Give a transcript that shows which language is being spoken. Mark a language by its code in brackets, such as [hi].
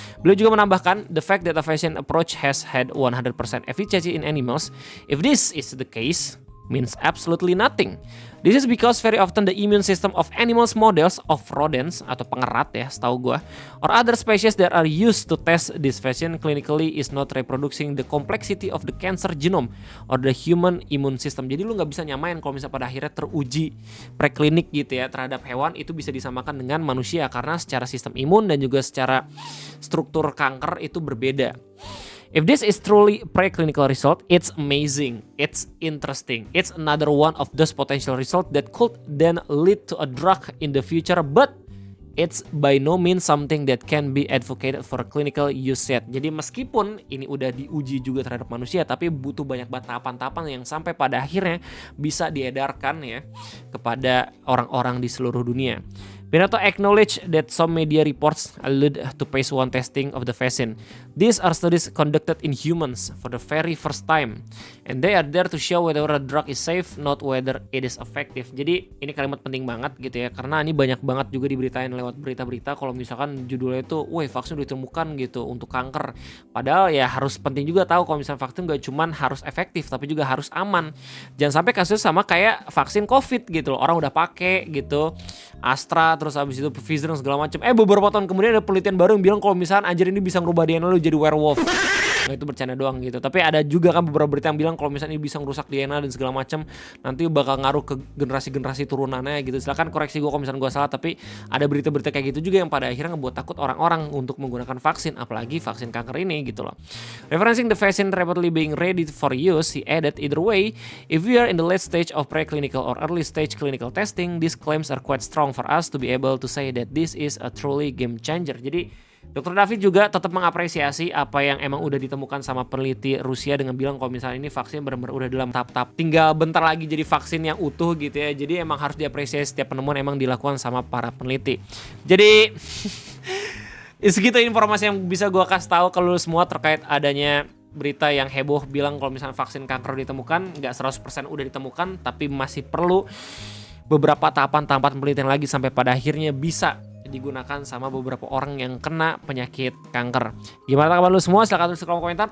[id] Beliau juga menambahkan, [en] the fact that a vaccine approach has had 100% efficacy in animals, if this is the case, means absolutely nothing. This is because very often the immune system of animals models of rodents [id] atau pengerat ya setahu gue, [en] or other species that are used to test this vaccine clinically is not reproducing the complexity of the cancer genome or the human immune system. [id] Jadi lu nggak bisa nyamain kalau misalnya pada akhirnya teruji preklinik gitu ya terhadap hewan itu bisa disamakan dengan manusia, karena secara sistem imun dan juga secara struktur kanker itu berbeda. [en] If this is truly preclinical result, it's amazing, it's interesting, it's another one of those potential results that could then lead to a drug in the future, but it's by no means something that can be advocated for clinical use yet. [id] Jadi meskipun ini udah diuji juga terhadap manusia, tapi butuh banyak tahapan-tahapan yang sampai pada akhirnya bisa diedarkan ya kepada orang-orang di seluruh dunia. [en] Pinato acknowledge that some media reports allude to phase 1 testing of the vaccine. These are studies conducted in humans for the very first time, and they are there to show whether a drug is safe, not whether it is effective. [id] Jadi ini kalimat penting banget gitu ya, karena ini banyak banget juga diberitain lewat berita-berita kalau misalkan judulnya itu, wah vaksin udah ditemukan gitu untuk kanker. Padahal ya harus penting juga tahu kalau misalnya vaksin gak cuman harus efektif, tapi juga harus aman. Jangan sampai kasus sama kayak vaksin COVID gitu loh, orang udah pakai gitu, Astra, terus abis itu Pfizer dan segala macam. Beberapa tahun kemudian ada penelitian baru yang bilang kalau misalkan anjir ini bisa ngerubah DNA lu jadi werewolf. Nah, itu bercanda doang gitu. Tapi ada juga kan beberapa berita yang bilang kalau misalnya ini bisa ngerusak DNA dan segala macam, nanti bakal ngaruh ke generasi-generasi turunannya gitu. Silakan koreksi gue kalau misalnya gue salah, tapi ada berita-berita kayak gitu juga yang pada akhirnya ngebuat takut orang-orang untuk menggunakan vaksin, apalagi vaksin kanker ini gitu loh. [en] Referencing the vaccine rapidly being ready for use, he added, either way, if we are in the late stage of preclinical or early stage clinical testing, these claims are quite strong for us to be able to say that this is a truly game changer. [id] Jadi Dr. David juga tetap mengapresiasi apa yang emang udah ditemukan sama peneliti Rusia dengan bilang kalau misalnya ini vaksin benar-benar udah dalam tahap-tahap tinggal bentar lagi jadi vaksin yang utuh gitu ya. Jadi emang harus diapresiasi setiap penemuan emang dilakukan sama para peneliti. Jadi segitu informasi yang bisa gue kasih tahu ke lu semua terkait adanya berita yang heboh bilang kalau misalnya vaksin kanker ditemukan, nggak 100% udah ditemukan, tapi masih perlu beberapa tahapan-tahapan penelitian lagi sampai pada akhirnya bisa digunakan sama beberapa orang yang kena penyakit kanker. Gimana kabar lu semua? Silahkan tulis di kolom komentar.